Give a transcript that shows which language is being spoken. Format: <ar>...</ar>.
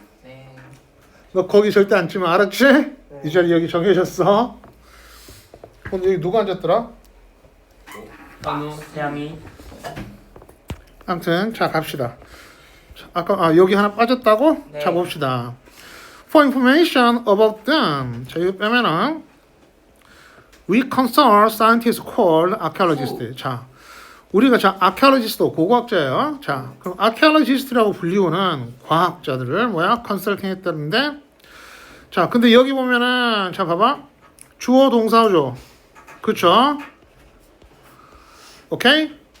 <ko>네. 너 거기 절대 앉지마 알았지? 네 자리 여기 정해졌어. 오늘 여기 누가 앉았더라? 양이. 아무튼 자 갑시다. 자, 아까 여기 하나 빠졌다고? 네. 자 봅시다.</ko> <en>For information about them. 자 이거 빼면은 We consult scientists called archaeologists.</en> <ko>자 우리가 archaeologist 고고학자예요. 자 그럼 archaeologist라고 불리우는 과학자들을 컨설팅 했다는데 자 근데 여기 보면은 자 봐봐 주어 동사죠. 그쵸? 오케이?</ko>